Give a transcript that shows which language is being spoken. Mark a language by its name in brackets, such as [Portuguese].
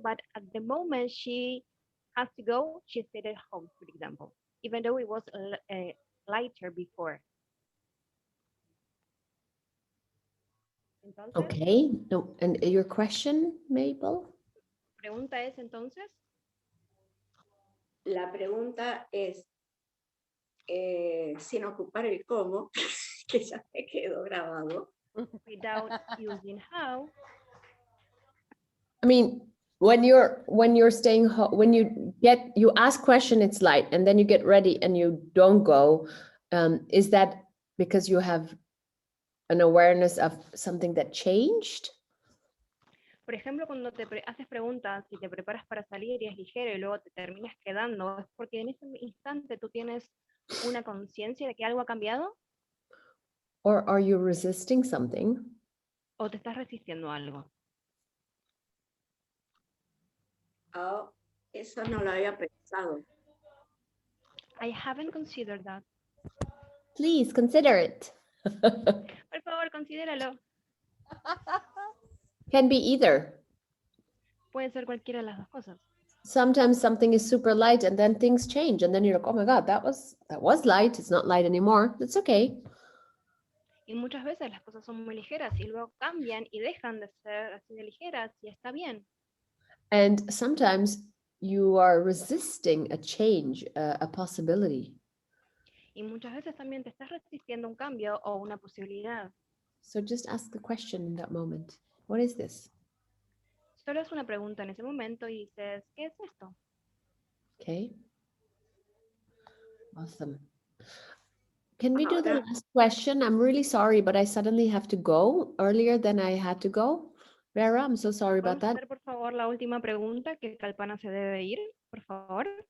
[English] But at the moment she has to go, she stayed at home, for example, even though it was lighter before. [Spanish] Entonces, [English] Okay. No, and your question, Mabel? [Spanish] pregunta es entonces. la pregunta es, sin ocupar el cómo, que ya me quedó grabado. [English] Without using how. I mean, when you're staying home, when you ask question, it's light, and then you get ready and you don't go. Is that because you have an awareness of something that changed? [Spanish] Por ejemplo, cuando haces preguntas y te preparas para salir y es ligero y luego te terminas quedando, es porque en ese instante tú tienes una conciencia de que algo ha cambiado [English] Or are you resisting something? [Spanish] o te estás resistiendo a algo. Oh, eso no lo había pensado. [English] I haven't considered that. Please consider it. [Spanish] Por favor, considéralo. [English] Can be either. [Spanish] Puede ser cualquiera de las dos cosas. [English] Sometimes something is super light and then things change and then you're like, oh my God, that was light. It's not light anymore. That's okay. [Spanish] Y muchas veces las cosas son muy ligeras y luego cambian y dejan de ser así de ligeras y está bien. [English] And sometimes you are resisting a change, a possibility. [Spanish] Y muchas veces también te estás resistiendo a un cambio o una posibilidad. [English] So just ask the question in that moment. What is this? [Spanish] Solo es una pregunta en ese momento y dices, ¿qué es esto? [English] Okay. Awesome. Can we do the [Spanish] Ahora, [English] last question? I'm really sorry, but I suddenly have to go earlier than I had to go. Vera, I'm so sorry about [Spanish] Vamos a [English] that. [Spanish] hacer, por favor, la última pregunta, que Kalpana se debe ir, por favor.